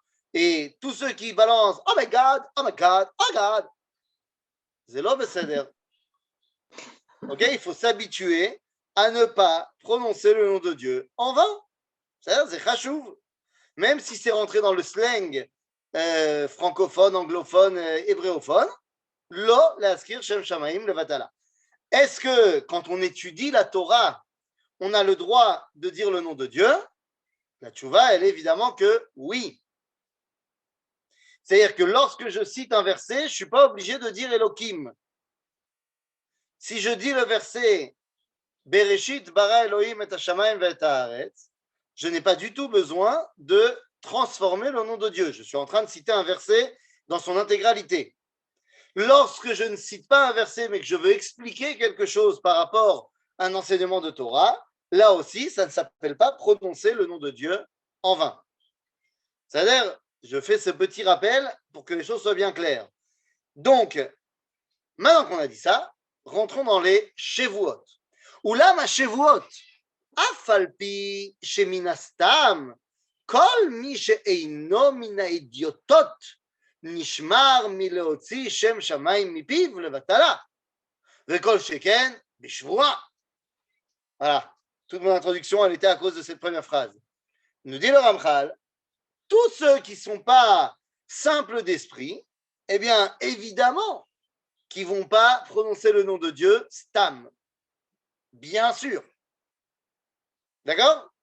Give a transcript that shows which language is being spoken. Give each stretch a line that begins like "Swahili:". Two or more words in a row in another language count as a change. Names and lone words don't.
French: Et tous ceux qui balancent
English: Oh my God, oh my God, oh God,
French: c'est l'obséder. Ok, il faut s'habituer à ne pas prononcer le nom de Dieu en vain. C'est chachouv. Même si c'est rentré dans le slang francophone, anglophone,
Hebrew: hébréophone, לא להזכיר שם שמים לבטלה.
French: Est-ce que quand on étudie la Torah, on a le droit de dire le nom de Dieu? La tchouva, elle est évidemment que oui. C'est-à-dire que lorsque je cite un verset, je ne suis pas obligé de dire Elohim. Si je dis le verset
Hebrew: בראשית ברא אלהים את השמים ואת הארץ,
French: je n'ai pas du tout besoin de transformer le nom de Dieu. Je suis en train de citer un verset dans son intégralité. Lorsque je ne cite pas un verset, mais que je veux expliquer quelque chose par rapport à un enseignement de Torah, là aussi, ça ne s'appelle pas prononcer le nom de Dieu en vain. C'est-à-dire, je fais ce petit rappel pour que les choses soient bien claires. Donc, maintenant qu'on a dit ça, rentrons dans les Shevuot.
Hebrew: אולם השבועות, אף על פי שמן הסתם כל מי שאינו מן האידיוטות נשמר מלהוציא שם שמיים מפיו ולבטלה, וכל שכן בשבועה.
French: Voilà, toute mon introduction, elle était à cause de cette première phrase. Nous dit le Ramchal, tous ceux qui ne sont pas simples d'esprit, eh bien, évidemment, qui ne vont pas prononcer le nom de Dieu, stam. Bien sûr. D'accord?